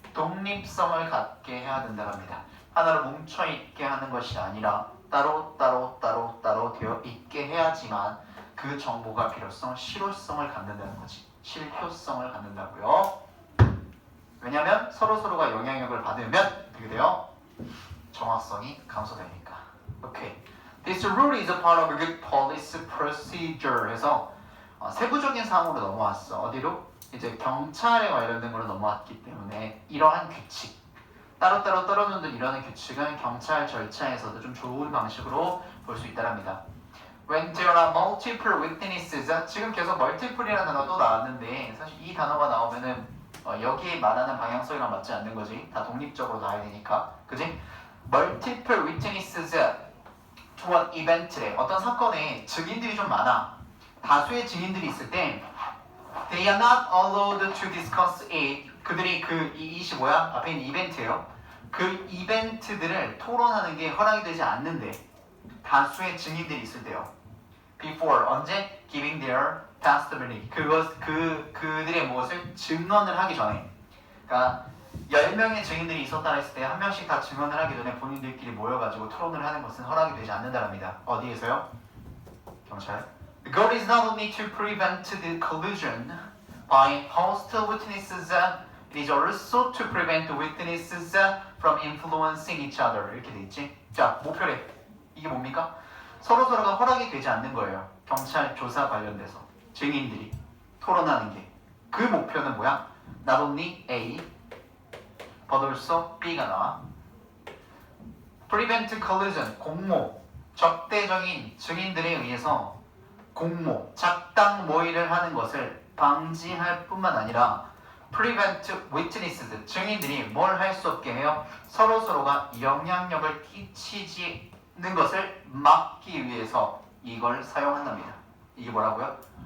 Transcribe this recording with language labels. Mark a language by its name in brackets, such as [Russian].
[Korean] 독립성을 갖게 해야 된다고 합니다. 하나로 뭉쳐있게 하는 것이 아니라 따로 되어 있게 해야지만 그 정보가 필요성, 실효성을 갖는다는 거지. 실효성을 갖는다고요. 왜냐하면 서로서로가 영향력을 받으면 어떻게 돼요? 정확성이 감소되니까. 오케이. [English] This rule is a part of a good policy procedure. [Korean] 해서 세부적인 사항으로 넘어왔어. 어디로? 이제 경찰에 관련된 걸로 넘어왔기 때문에 이러한 규칙 따로따로 떨어놓는 이러한 규칙은 경찰 절차에서도 좀 좋은 방식으로 볼 수 있다랍니다. [English] When there are multiple witnesses [Korean] 지금 계속 multiple이라는 단어가 또 나왔는데 사실 이 단어가 나오면은 여기에 말하는 방향성이랑 맞지 않는 거지. 다 독립적으로 나와야 되니까. 그지? [English] Multiple witnesses to an event [Korean] 에 어떤 사건에 증인들이 좀 많아. 다수의 증인들이 있을 때 [English] They are not allowed to discuss it. [Korean] 그들이 이것이 뭐야? 앞에 있는 이벤트예요. 그 이벤트들을 토론하는 게 허락이 되지 않는데 다수의 증인들이 있을 때요. [English] Before [Korean] 언제? [English] Giving their testimony. [Korean] 그들의 무엇을 증언을 하기 전에. 그러니까 10명의 증인들이 있었다 했을 때 한 명씩 다 증언을 하기 전에 본인들끼리 모여가지고 토론을 하는 것은 허락이 되지 않는다랍니다. 어디에서요? 경찰. [English] The goal is not only to prevent the collusion by hostile witnesses, it is also to prevent witnesses from influencing each other. [Korean] 이렇게 돼 있지? 자, 목표래. 이게 뭡니까? 서로서로가 허락이 되지 않는 거예요. 경찰 조사 관련돼서 증인들이 토론하는 게. 그 목표는 뭐야? [English] Not only A, but also B가 나와. Prevent collusion, [Korean] 공모, 적대적인 증인들에 의해서 공모, 작당 모의를 하는 것을 방지할 뿐만 아니라 [English] prevent witnesses, [Korean] 증인들이 뭘 할 수 없게 해요? 서로서로가 영향력을 끼치는 것을 막기 위해서 이걸 사용한답니다. 이게 뭐라고요?